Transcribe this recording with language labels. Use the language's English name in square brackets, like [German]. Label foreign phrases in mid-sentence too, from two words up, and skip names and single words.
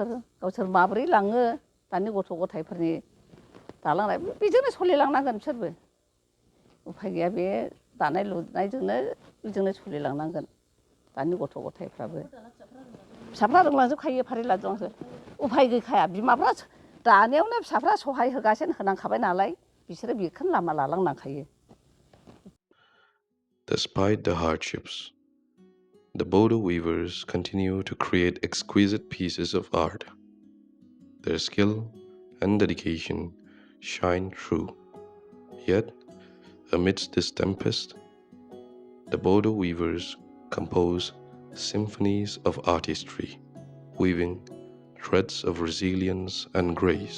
[Bodo] गावसोर माबोरै लाङो दानि गथ' गथायफोरनि दालांनाय बेजोंनो सोलिलांनांगोन बिसोरबो उफाय गैया बे दानाय लुनायजोंनो बेजोंनो सोलिलांनांगोन दानि गथ' गथायफ्राबो फिसाफ्रा रोंलांजोबखायो फारि लाजोबलांसो उफाय गैखाया बिमाफ्रा दानायावनो फिसाफ्रा सहाय होगासिनो होनांखाबाय नालाय बिसोरो बेखौनो लामा लालांनांखायो. [English] Despite the hardships, the Bodo weavers continue to create exquisite pieces of art. Their skill and dedication shine through. Yet, amidst this tempest, the Bodo weavers compose symphonies of artistry, weaving threads of resilience and grace.